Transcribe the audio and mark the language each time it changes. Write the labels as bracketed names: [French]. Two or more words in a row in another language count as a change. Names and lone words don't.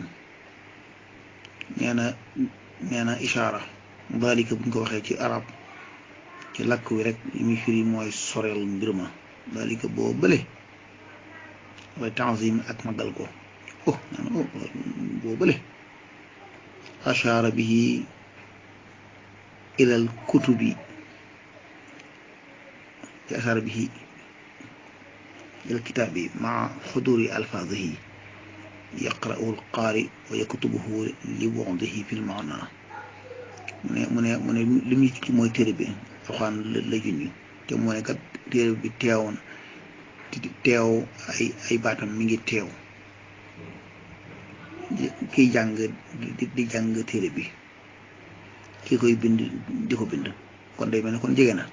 [Wolof] nee na ishaara dalika buñ ko waxee ci arab ci làkk wi rek li muy firi mooy soreel mbir ma dalika boo bële [Arabic] والتعظيم [Wolof] ak magal ko boo bële [Arabic] أشار به إلى الكتب أشار به إلى الكتاب مع حضور ألفاظه يقرأه القارئ ويكتبه لوضعه في المعنى. [Wolof] mu ne li muy ci mooy téere bi waxaan la junj te mu ne kat téere bi teew ay baatam mi ngi teew kiy jàng di jàng téere bi ki koy bind di ko bind kon day mel ne kon jege na.